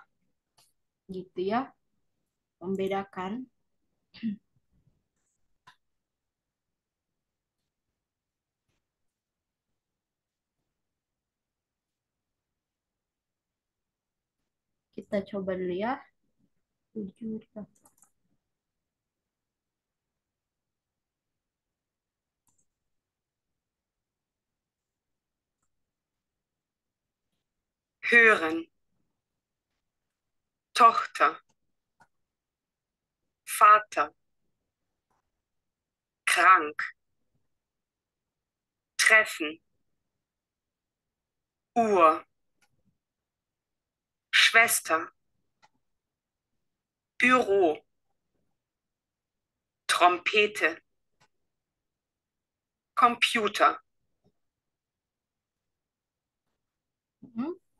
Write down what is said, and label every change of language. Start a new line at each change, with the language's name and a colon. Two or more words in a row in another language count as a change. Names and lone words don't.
Indonesian: Gitu ya, membedakan. Kita coba dulu ya. 7.
German: Hören, Tochter, Vater, krank, treffen, Uhr, Schwester, Büro, Trompete, Computer, Hmm.